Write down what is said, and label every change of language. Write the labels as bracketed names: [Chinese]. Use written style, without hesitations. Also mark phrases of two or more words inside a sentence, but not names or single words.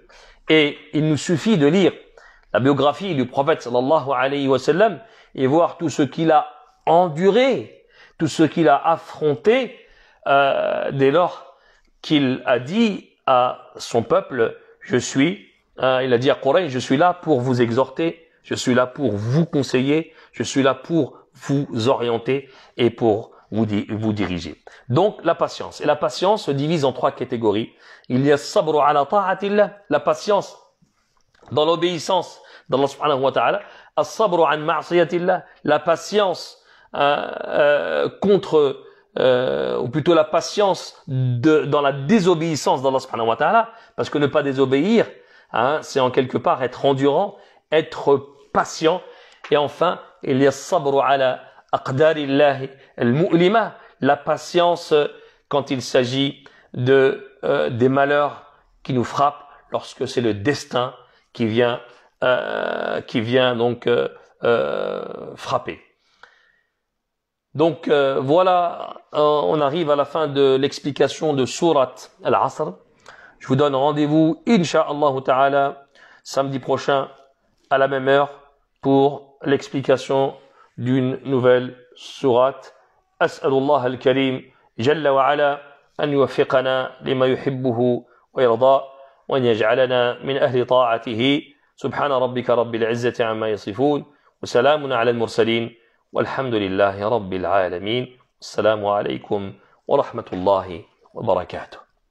[French] Et il nous suffit de lire la biographie du prophète [Arabic] صلى الله عليه وسلم [French] et voir tout ce qu'il a enduré, tout ce qu'il a affronté dès lors qu'il a dit à son peuple, il a dit à Quraysh, je suis là pour vous exhorter, je suis là pour vous conseiller, je suis là pour vous orienter et pour vous diriger. Donc la patience. Et la patience se divise en trois catégories. Il y a [Arabic] صبر على طاعة الله, [French] la patience dans l'obéissance d'Allah [Arabic] سبحانه وتعالى, الصبر عن معصية الله, [French] la patience contre ou plutôt la patience dans la désobéissance d'Allah [Arabic] سبحانه وتعالى, [French] parce que ne pas désobéir, c'est en quelque part être endurant, être patient. Et enfin, il y a [Arabic] صبر على أقدار الله المؤلمة, [French] la patience quand il s'agit des malheurs qui nous frappent, lorsque c'est le destin qui vient donc frapper. Donc voilà, on arrive à la fin de l'explication de Surat Al-Asr. Je vous donne rendez-vous, [Arabic] إن شاء الله تعالى, [French] samedi prochain à la même heure pour l'explication d'une nouvelle sourate. [Arabic] أسأل الله الكريم جل وعلا أن يوفقنا لما يحبه ويرضى وأن يجعلنا من أهل طاعته. سبحان ربك رب العزة عما يصفون وسلام على المرسلين. والحمد لله رب العالمين. السلام عليكم ورحمة الله وبركاته.